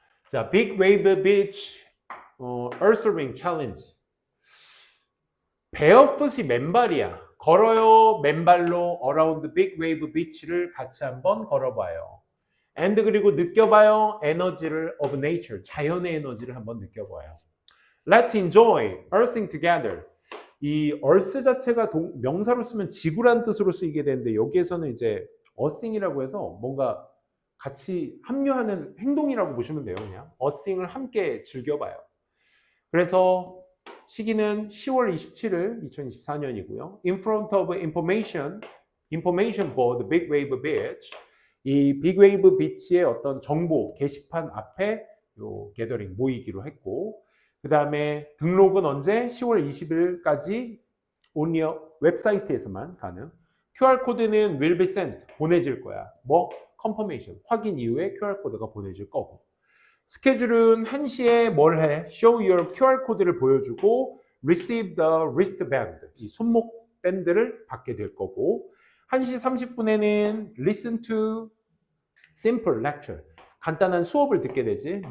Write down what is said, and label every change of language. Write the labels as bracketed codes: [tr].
[en] 자, Big Wave Beach Earthring Challenge. [ko] 베어풋이 맨발이야. 걸어요. 맨발로 Around Big Wave Beach를 같이 한번 걸어봐요. and 그리고 느껴봐요. 에너지를 [en] of nature, [ko] 자연의 에너지를 한번 느껴봐요. [en] Let's enjoy earthing together. [ko] 이 earth 자체가 명사로 쓰면 지구란 뜻으로 쓰이게 되는데 여기에서는 이제 earthing이라고 해서 뭔가 같이 합류하는 행동이라고 보시면 돼요. 그냥 earthing을 함께 즐겨봐요. 그래서 시기는 10월 27일 2024년이고요. [en] In front of information board, Big Wave Beach. [ko] 이 빅웨이브 비치의 어떤 정보 게시판 앞에 요 게더링 모이기로 했고, 그 다음에 등록은 언제? 10월 20일까지 only 웹사이트에서만 가능. QR코드는 [en] will be sent, [ko] 보내질 거야. 뭐? confirmation, 확인 이후에 QR코드가 보내질 거고. 스케줄은 1시에 뭘 해? [en] show your [ko] QR코드를 보여주고 [en] receive the wristband, [ko] 이 손목 밴드를 받게 될 거고, 1시 30분에는 [en] listen to simple lecture, [ko] 간단한 수업을 듣게 되지.